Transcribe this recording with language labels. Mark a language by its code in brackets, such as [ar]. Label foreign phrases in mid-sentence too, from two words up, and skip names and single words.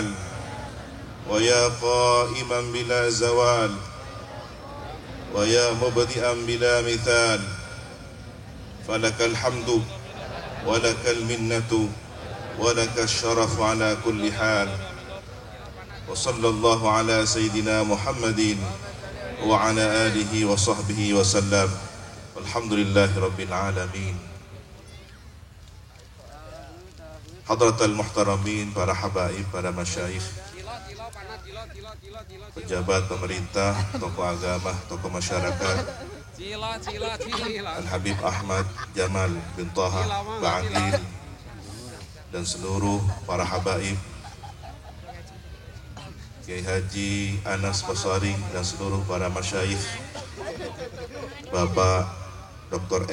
[ar] ويا قائما بلا زوال ويا مبدئا بلا مثال فلك الحمد ولك المنة ولك الشرف على كل حال وصلى الله على سيدنا محمد وعلى آله وصحبه وسلم والحمد لله رب العالمين. حضرات المحترمين, [id] para habaib, para masyayikh, pejabat pemerintah, tokoh agama, tokoh masyarakat, Al-Habib Ahmad Jamal bin Taha Ba'agil, dan seluruh para habaib, Kiai Haji Anas Basari dan seluruh para masyayikh, Bapak Dr.